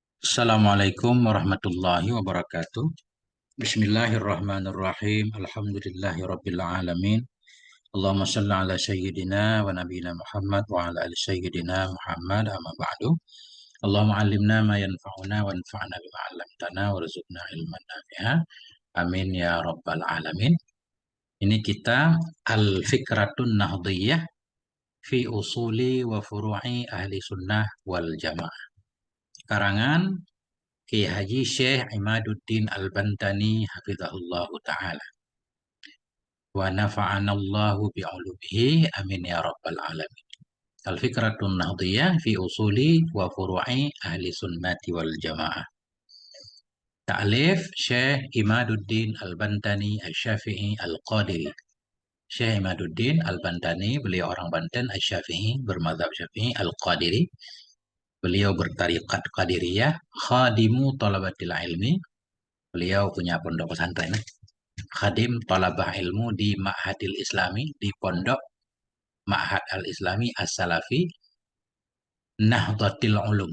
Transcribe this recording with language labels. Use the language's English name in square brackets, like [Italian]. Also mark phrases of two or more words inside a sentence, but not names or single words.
[Arabic] السلام عليكم ورحمة الله وبركاته. بسم الله الرحمن الرحيم. الحمد لله رب العالمين. اللهم صل على سيدنا ونبينا محمد وعلى آل سيدنا محمد أما بعد. اللهم علمنا ما ينفعنا وانفعنا بما علمتنا وارزقنا علماً نافعاً. آمين يا رب العالمين. [Indonesian] Ini kita Al-Fikratun Nahdhiyah fi usuli wa furu'i ahli sunnah wal jamaah. Karangan Kiai Haji Syekh Imaduddin Al-Bantani [Arabic] حفظه الله تعالى. ونفعنا الله بعلومه آمين يا رب العالمين. [Indonesian] Al-Fikratun Nahdhiyah fi usuli wa furu'i ahli sunnati wal jamaah. Ta'lif Syekh Imaduddin Al-Bantani Asy-Syafi'i Al-Qadiri. Syekh Imaduddin Al-Bantani, beliau orang Banten, Asy-Syafi'i, bermadzhab Syafi'i, Al-Qadiri. Beliau bertariqat Qadiriyah, [Arabic] خادم طلبة العلم. [Indonesian] Beliau punya pondok pesantren, [Arabic] خادم طلبة علم [Indonesian] di Ma'hadil Islami, di pondok Ma'had Al-Islami As-Salafi, Nahdlatul Ulum.